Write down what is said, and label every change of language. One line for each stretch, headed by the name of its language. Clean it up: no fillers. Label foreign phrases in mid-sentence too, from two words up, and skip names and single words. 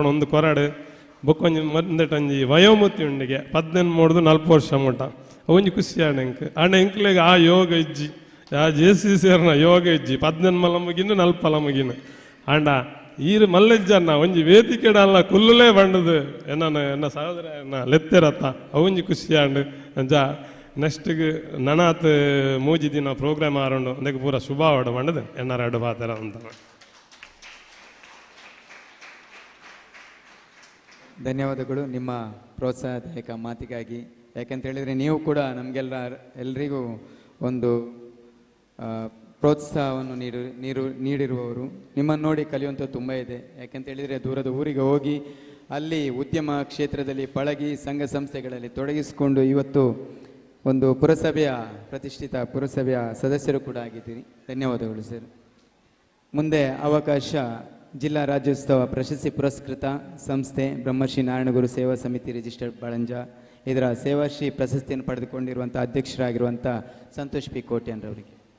Tulu: ಒಂದು ಕೊರಡು ಬೊಕ್ಕೊಂಜಿ ಮಂದಟಂಜಿ ವಯೋಮತಿ ಉಂಡಿಗೆ 18-40 ವರ್ಷ ಮುಟ್ಟ ಒಂಜಿ ಖುಷಿ ಆಂಡ ಎಂಕ್ಲಿಗೆ ಆ ಯೋಗ ಇಜ್ಜಿ ಆ JC ಸೇರ್ನ ಯೋಗ ಇಜ್ಜಿ 18 ಮಲ ಮುಗಿನ 40 ಮುಗಿನ ಆಂಡ ಈರು ಮಲ್ಲಜ್ಜನ್ನ ಒಂಜಿ ವೇದಿಕೆ ಅಲ್ಲ ಕುಲ್ಲುಲೇ ಬಂಡದು ಎನ್ನ ಸಹೋದರ ಲೆತ್ತೆರತ್ತ ಅವಂಜಿ ಖುಷಿ ಆಂಡು ಅಂಜ ನೆಕ್ಸ್ಟ್ಗೆ ನನಾತ್ ಮೂಜಿ ದಿನ ಪ್ರೋಗ್ರಾಮ್ ಆರೋಂಡು ಅದಕ್ಕೆ ಪೂರ ಶುಭ ಆಡ ಬಂಡದು ಎನ್ನಾರ 2 ಪಾತ್ರ ಅಂತ.
Kannada: ಧನ್ಯವಾದಗಳು ನಿಮ್ಮ ಪ್ರೋತ್ಸಾಹದಾಯಕ ಮಾತಿಗಾಗಿ. ಯಾಕಂತ ಹೇಳಿದರೆ ನೀವು ಕೂಡ ಎಲ್ರಿಗೂ ಒಂದು ಪ್ರೋತ್ಸಾಹವನ್ನು ನೀಡಿರುವವರು. ನಿಮ್ಮನ್ನು ನೋಡಿ ಕಲಿಯುವಂಥದ್ದು ತುಂಬ ಇದೆ. ಯಾಕಂತ ಹೇಳಿದರೆ ದೂರದ ಊರಿಗೆ ಹೋಗಿ ಅಲ್ಲಿ ಉದ್ಯಮ ಕ್ಷೇತ್ರದಲ್ಲಿ ಪಳಗಿ ಸಂಘ ಸಂಸ್ಥೆಗಳಲ್ಲಿ ತೊಡಗಿಸಿಕೊಂಡು ಇವತ್ತು ಒಂದು ಪ್ರತಿಷ್ಠಿತ ಪುರಸಭೆಯ ಸದಸ್ಯರು ಕೂಡ ಆಗಿದ್ದೀರಿ. ಧನ್ಯವಾದಗಳು ಸರ್. ನಮಸ್ಕಾರ. ನನ್ನ ಹೆಸರು ನಾಗೇಶ್ ಕುಮಾರ್ ಗೌಡ. ನಾನು 47ನೇ
Tulu: JC ಸಪ್ತಾಹ ಬೈದಿನ ಬಿನ್ನೆರೆ. ಯಾನು JC
Kannada: ಸಂಸ್ಥೆ ಪ್ರತಿಷ್ಠಿತ ಸಂಸ್ಥೆಗೆ ಧನ್ಯವಾದಗಳು ಸರ್. ಮುಂದೆ ಅವಕಾಶ ಜಿಲ್ಲಾ ರಾಜ್ಯೋತ್ಸವ ಪ್ರಶಸ್ತಿ ಪುರಸ್ಕೃತ ಸಂಸ್ಥೆ ಬ್ರಹ್ಮಶ್ರೀ ನಾರಾಯಣಗುರು ಸೇವಾ ಸಮಿತಿ ರಿಜಿಸ್ಟರ್ಡ್ ಬಳಂಜ ಇದರ ಸೇವಾಶ್ರೀ ಪ್ರಶಸ್ತಿಯನ್ನು ಪಡೆದುಕೊಂಡಿರುವಂಥ ಅಧ್ಯಕ್ಷರಾಗಿರುವಂಥ ಸಂತೋಷ್ ಪಿ ಕೋಟ್ಯಾನ್ರವರಿಗೆ.